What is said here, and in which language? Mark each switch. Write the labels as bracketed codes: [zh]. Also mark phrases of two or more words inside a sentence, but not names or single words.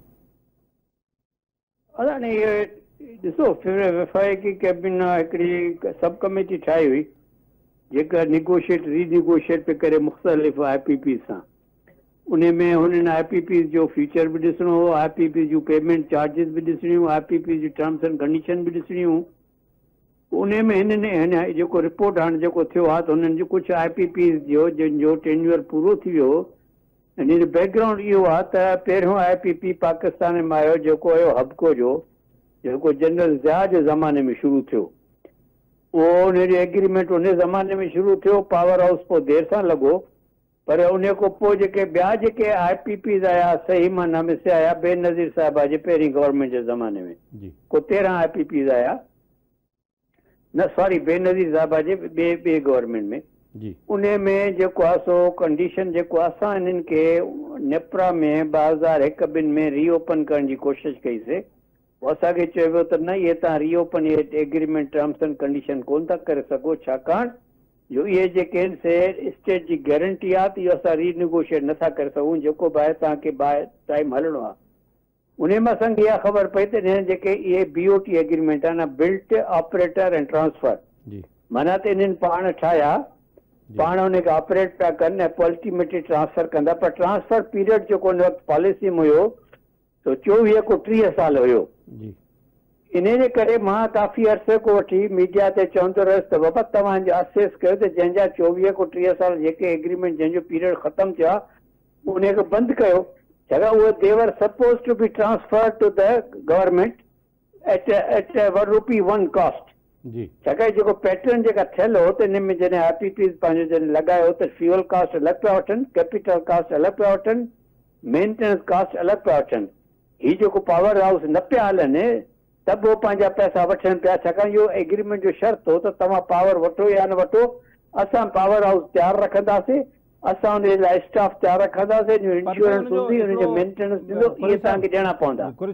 [sd] असां इहे ॾिसो, वफ़ाक़ी कैबिनेट हिकिड़ी सब कमेटी ठाही हुई जेका [en] negotiate renegotiate [sd] पे करे मुख़्तलिफ़ IPP सां। उन में हुननि IPP जो फ्यूचर बि ॾिसणो हो, IPP जूं [en] payment charges [sd] बि ॾिसणियूं, IPP जी [en] terms and condition [sd] बि ॾिसणियूं। उन में हिन जेको रिपोर्ट हाणे जेको थियो आहे त हुननि जो कुझु IPP जो जिन टेन्यूअर पूरो थी वियो। हिन जो बैकग्राउंड इहो आहे त पहिरियों IPP पाकिस्तान में आयो जेको हुयो हबको जो, जेको जनरल ज़िया जे ज़माने में शुरू थियो। उहो उन जो एग्रीमेंट उन ज़माने में शुरू थियो, [en] power house [sd] पोइ देरि सां लॻो, पर उन खां पोइ जेके ॿिया जेके IPPs आया सही माना में से आया बेनज़ीर साहिबा जे पहिरीं गवर्नमेंट जे ज़माने में को 13 IPPs आया, न सॉरी बेनज़ीर साहिबा जे ॿिए गवर्नमेंट में। उन में जेको आहे सो कंडीशन जेको असां हिननि खे नेप्रा में 2001-2 में रीओपन करण जी कोशिशि कईसीं। असांखे चयो वियो त न, इहे तव्हां [en] reopen agreement terms and condition [sd] कोन था करे सघो, छाकाणि जो इहे जेके आहिनि से स्टेट जी गारंटी आहे त इहो असां रीनिगोशिएट नथा करे सघूं, जेको बि आहे तव्हांखे टाइम हलणो आहे। उन में असांखे इहा ख़बर पई त हिन जेके इहे [en] BOT agreement [sd] आहे न, [en] built operator and transfer, [sd] माना त इन्हनि पाण ठाहिया, पाण उनखे ऑपरेट पिया कनि ऐं अल्टीमेटली ट्रांसफर कंदा, पर [en] transfer period [sd] जेको उन वक़्तु पॉलिसी में हुयो तो 24 को 30 साल हुयो। इन जे करे मां काफ़ी अरसे को वठी मीडिया ते चवंदो रहियुसि त बाबा तव्हांजो असेस कयो त जंहिंजा 24 को 30 साल जेके एग्रीमेंट जंहिंजो पीरियड ख़तमु थियो आहे उनखे बंदि कयो, छाकाणि उहे [en] they were suppose to be transfer to the government at ₹1 cost. [sd] छाकाणि जेको पैटर्न जेका थियल हो त इन में जॾहिं IPPs पंहिंजो जॾहिं लॻायो त [en] fuel cost [sd] अलॻि पिया वठनि, [en] capital cost [sd] अलॻि पिया वठनि, [en] maintenance cost [sd] अलॻि पिया वठनि। ही जेको [en] power house [sd] न पिया हलनि त बि पंहिंजा पैसा वठनि पिया, छाकाणि इहो एग्रीमेंट जो शर्त हो त तव्हां पावर वठो या न वठो, असां [en] power house [sd] तयारु रखंदासीं, असां उन लाइ स्टाफ तयारु रखंदासीं, इंश्योरेंस हूंदी, हुनजो मेंटेनेंस थींदो, इहे तव्हांखे ॾियणा पवंदा।